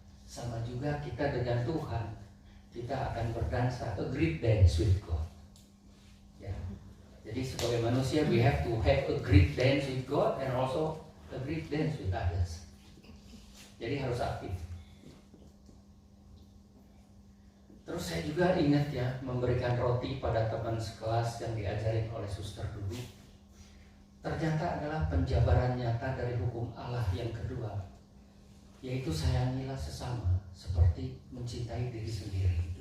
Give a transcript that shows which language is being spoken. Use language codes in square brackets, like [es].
[id] Sama juga kita dengan Tuhan, kita akan berdansa, [en] a great dance with God. [id] Ya. Jadi sebagai manusia [en] we have to have a great dance with God and also a great dance with others. [id] Jadi harus aktif. Terus saya juga ingat ya, memberikan roti pada teman sekelas yang diajarin oleh suster dulu. Ternyata adalah penjabaran nyata dari hukum Allah yang kedua, yaitu sayangilah sesama seperti mencintai diri sendiri.